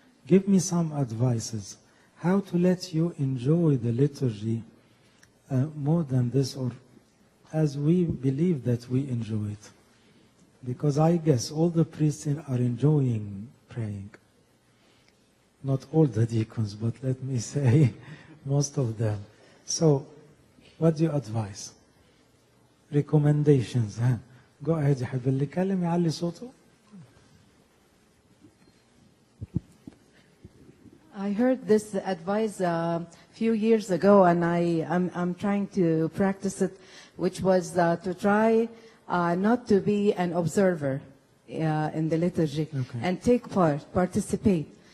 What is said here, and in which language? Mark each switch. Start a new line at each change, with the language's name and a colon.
English: Give me some advices. How to let you enjoy the liturgy more than this, or as we believe that we enjoy it. Because I guess all the priests are enjoying praying. Not all the deacons, but let me say most of them. So, what do you advise? Recommendations, huh? Go ahead,
Arabic: يا حبيبي اللي يكلم يعلي صوته.
English: I heard this advice a few years ago, and I'm trying to practice it, which was to try not to be an observer in the liturgy, and take part, participate.